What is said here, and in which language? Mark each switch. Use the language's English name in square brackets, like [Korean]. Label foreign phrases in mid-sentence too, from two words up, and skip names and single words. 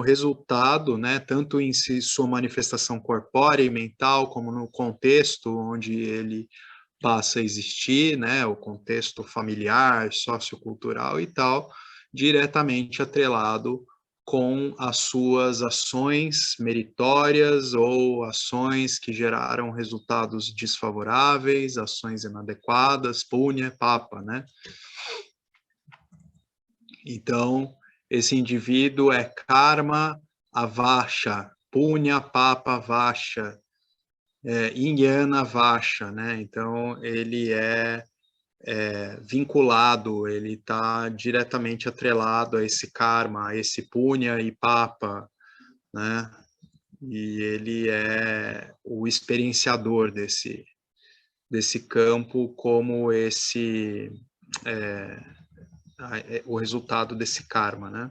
[Portuguese] resultado, né, tanto em sua manifestação corpórea e mental, como no contexto onde ele passa a existir, né, o contexto familiar, sociocultural e tal, diretamente atrelado com as suas ações meritórias ou ações que geraram resultados desfavoráveis, ações inadequadas, [Sanskrit] punya, papa, [Portuguese] né? Então, esse indivíduo é [Sanskrit] karma avasha, punya, papa, vasha, Inyana Vasha, [Portuguese] né? Então, ele é vinculado, ele está diretamente atrelado a esse karma, a esse punya e papa, né? E ele é o experienciador desse campo como o resultado desse karma, né?